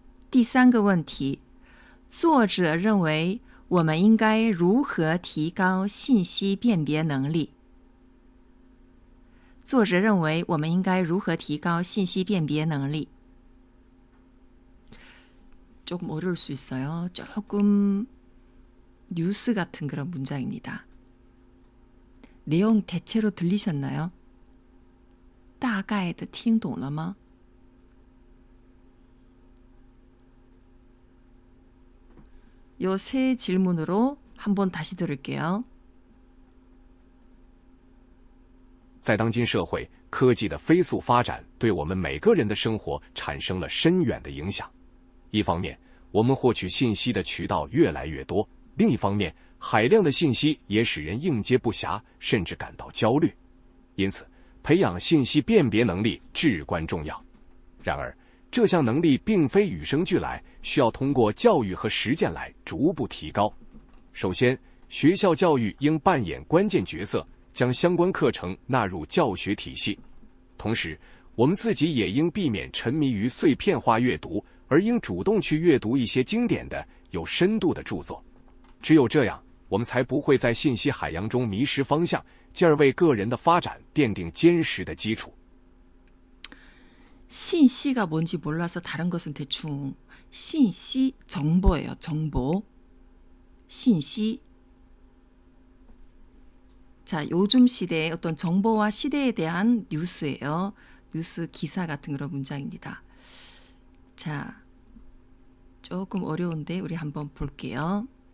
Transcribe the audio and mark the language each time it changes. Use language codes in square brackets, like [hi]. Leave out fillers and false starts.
[zh] 第三个问题，作者认为我们应该如何提高信息辨别能力？作者认为我们应该如何提高信息辨别能力？ [ko] 조금 어려울 수 있어요. 조금 뉴스 같은 그런 문장입니다. 내용 대체로 들리셨나요? [zh] 大概的听懂了吗？ [ko] 요 세 질문으로 한번 다시 들을게요. [zh] 在当今社会，科技的飞速发展对我们每个人的生活产生了深远的影响。一方面，我们获取信息的渠道越来越多；另一方面，海量的信息也使人应接不暇，甚至感到焦虑。因此，培养信息辨别能力至关重要。然而，这项能力并非与生俱来，需要通过教育和实践来逐步提高。首先，学校教育应扮演关键角色，将相关课程纳入教学体系。同时，我们自己也应避免沉迷于碎片化阅读，而应主动去阅读一些经典的、有深度的著作。只有这样，我们才不会在信息海洋中迷失方向，进而为个人的发展奠定坚实的基础。 [ko] 신씨가 뭔지 몰라서 다른 것은 대충 신씨 정보예요. 정보. 신씨. 자, 요즘 시대의 어떤 정보와 시대에 대한 뉴스예요. 뉴스 기사 같은 그런 문장입니다. 자, 조금 어려운데 우리 한번 볼게요.